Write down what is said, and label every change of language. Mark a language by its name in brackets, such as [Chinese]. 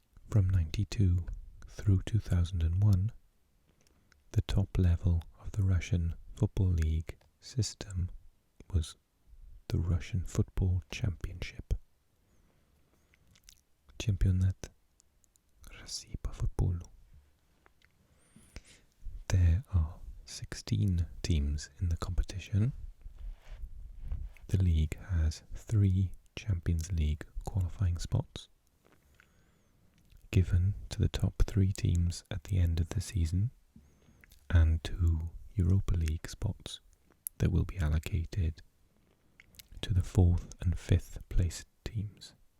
[English] From 92 through 2001, the top level of the Russian Football League system was the Russian Football Championship. [Russian] Чемпионат России по футболу. [English] There are 16 teams in the competition. The league has 3 Champions League qualifying spots given to the top 3 teams at the end of the season, and 2 Europa League spots that will be allocated to the 4th and 5th place teams.